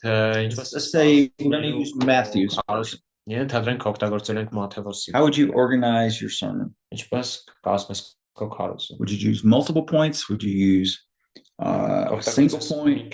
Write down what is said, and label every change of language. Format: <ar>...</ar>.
<en>Let's say we're going to use Matthew's.</en> <hy>Ենթադրենք օգտագործել ենք մաթեոսի։</hy> <en>How would you organize your sermon?</en> <hy>Ինչպես կազմես քո քարոզը։</hy> <en>Would you use multiple points? Would you use a single point?</en>